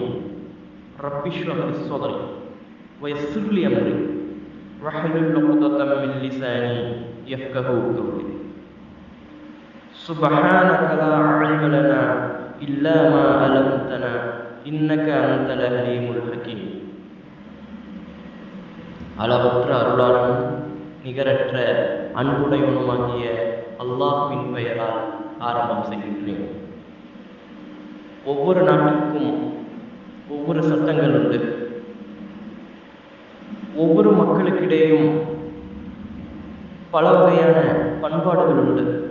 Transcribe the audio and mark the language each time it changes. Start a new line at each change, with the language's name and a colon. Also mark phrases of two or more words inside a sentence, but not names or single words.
Arabic: رب اشرح لي صدري ويسر لي أمري واحلل عقدة من لساني يفقهوا قولي. سبحانك لا علم لنا إلا ما علمتنا إنك أنت العليم الحكيم.
Tamil: அளவற்ற அருளாளனும் நிகரற்ற அன்புடையவனுமாகிய அல்லாஹ்வின் பெயரால் ஆரம்பம் செய்கின்றேன். ஒவ்வொரு நாட்டிற்கும் ஒவ்வொரு சட்டங்கள் உண்டு. ஒவ்வொரு மக்களுக்கிடையும் பல வகையான பண்பாடுகள் உண்டு.